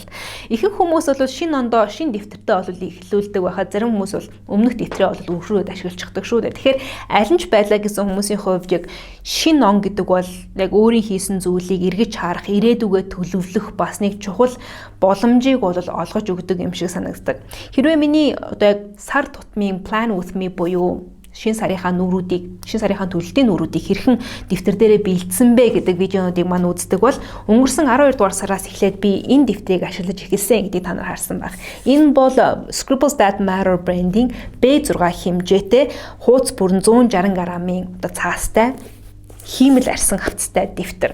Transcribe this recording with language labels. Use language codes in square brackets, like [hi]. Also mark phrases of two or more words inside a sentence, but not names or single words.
[mn] Ихэнх хүмүүс бол шинэ ондоо шинэ дэвтэртэй бол эхлүүлдэг байхад зарим хүмүүс бол өмнөх дэвтрээ бол өргөрөөд ашиглаж чаддаг шүү дээ. Тэгэхээр аль нь ч байлаа гэсэн хүмүүсийн хувьд яг шинэ он гэдэг бол яг өөрийн хийсэн зүйлийг эргэж харах, ирээдүгөө төлөвлөх бас нэг чухал боломжийг бол олгож өгдөг юм шиг санагддаг. Хэрвээ миний одоо яг сар тутмын [en] plan with me [mn] буюу шинэ сарынхаа төлөлтийн нүүрүүдийг хэрхэн дэвтэр дээрээ бэлдсэн бэ гэдэг видеонуудыг маань үздэг бол өнгөрсөн 12 дугаар сараас эхлээд би энэ дэвтрийг ашиглаж эхэлсэн гэдгийг та нар харсан баг. Энэ бол Scribbles That Matter branding B6 хэмжээтэй хуудас бүрэн 160 граммын одоо цаастай хиймэл арьсан хавцтай дэвтэр.